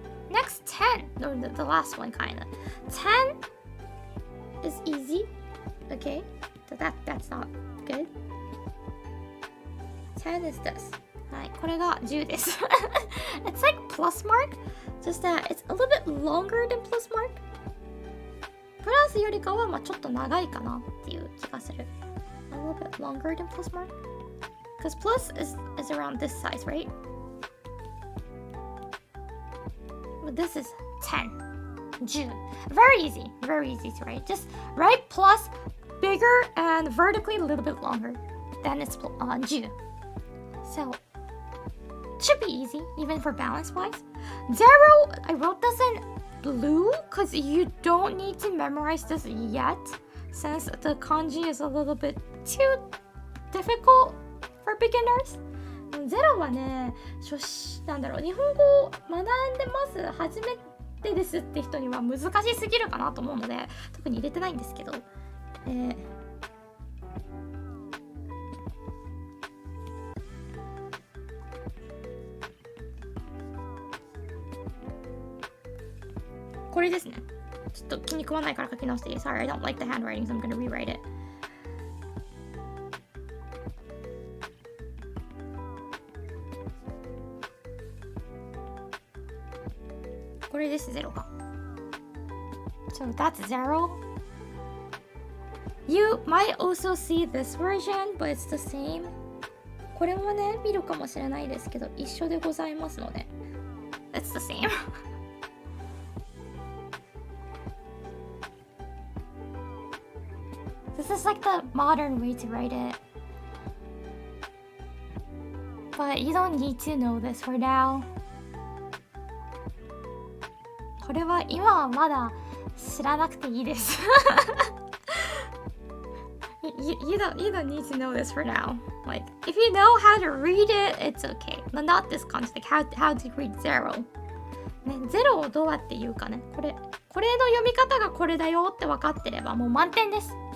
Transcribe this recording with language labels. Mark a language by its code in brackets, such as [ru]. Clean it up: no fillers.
[en] Next 10, no, the last one kinda. 10 is easy, okay? So that's not good. 10 is this. [ja] はい、これが10です。 [en] It's like plus mark, just that it's a little bit longer than plus mark. [ja] プラスよりかはまあちょっと長いかなっていう気がする。 [en] A little bit longer than plus mark. Because plus is around this size, right? But this is 10. 10. Very easy to write. Just write plus bigger and vertically a little bit longer. Then it's 10. So should be easy, even for balance wise. 0, I wrote this in blue because you don't need to memorize this yet, since the kanji is a little bit too difficult for beginners. [ja] 0はね、なんだろう、日本語を学んでます初めてですって人には難しすぎるかなと思うので、特に入れてないんですけど、これですね。ちょっと気に食わないから書き直していい。 [en] Sorry, I don't like the handwriting, so I'm gonna rewrite it. [ja] これです、0が。 [en] So that's 0. You might also see this version, but it's the same. [ja] これもね、見るかもしれないですけど、一緒でございますので。 [en] It's the same. This is like the modern way to write it. But you don't need to know this for now. [ja] これは今はまだ知らなくていいです。 [en] you don't need to know this for now. Like, if you know how to read it, it's okay. But not this concept. Like how to read 0. [ja] ね、0をどうやって言うかね。これの読み方がこれだよって分かってればもう満点です。